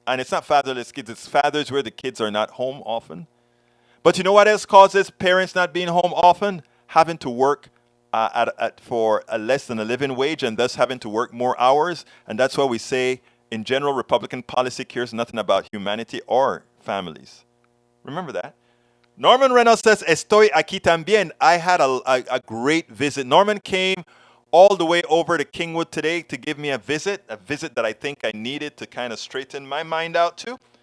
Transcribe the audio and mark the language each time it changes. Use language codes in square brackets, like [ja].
[en] And it's not fatherless kids, it's fathers where the kids are not home often. But you know what else causes parents not being home often? Having to work for a less than a living wage and thus having to work more hours. And that's why we say, in general, Republican policy cares nothing about humanity or families. Remember that. Norman Reynolds says, [es] Estoy aquí también. [en] I had a great visit. Norman came all the way over to Kingwood today to give me a visit that I think I needed to kind of straighten my mind out to.